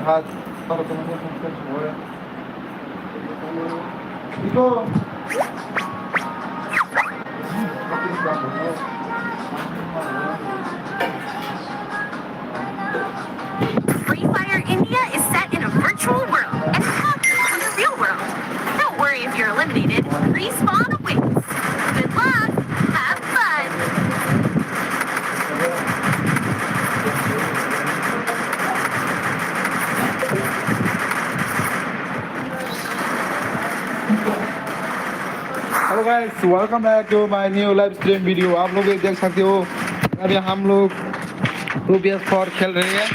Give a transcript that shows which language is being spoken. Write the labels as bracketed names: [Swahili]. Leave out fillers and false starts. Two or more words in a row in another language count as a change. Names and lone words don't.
[Malay] Hat, taruh tu mana semua ya. Itu. [English] Free Fire India is set in a virtual world and copies from the real world. Don't worry if you're eliminated. Respawn awaits. Good luck. Have fun. Hello guys, welcome back to my new live stream video. [Hindi] आप लोग देख सकते हो अभी हम लोग 2PS4 खेल रहे हैं।